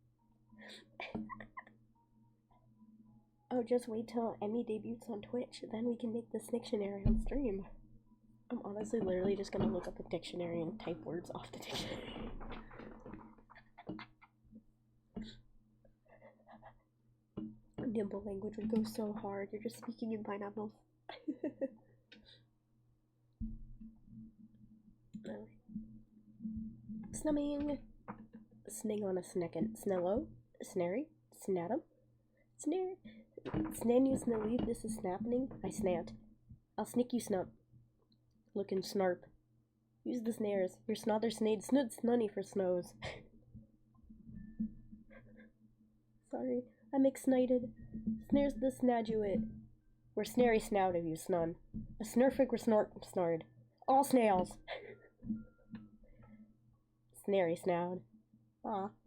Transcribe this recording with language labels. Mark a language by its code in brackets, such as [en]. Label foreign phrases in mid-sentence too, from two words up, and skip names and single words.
[en] Oh, just wait till Emmy debuts on Twitch, then we can make this dictionary on stream. I'm honestly literally just gonna look up a dictionary and type words off the dictionary. Nimble language would go so hard, you're just speaking in pineapples. Snumming. Sning on a snecken. Snello. Snary. Snatum. Snare. Snan you snelly, this is snapping. I snant. I'll snick you snup. Look and snarp. Use the snares. Your snother snade snud snunny for snows. Sorry, I'm excited. Snares the snaduit. We're snary snout of you, snun. A snurfig or snard. All snails. Snary snout. Ah.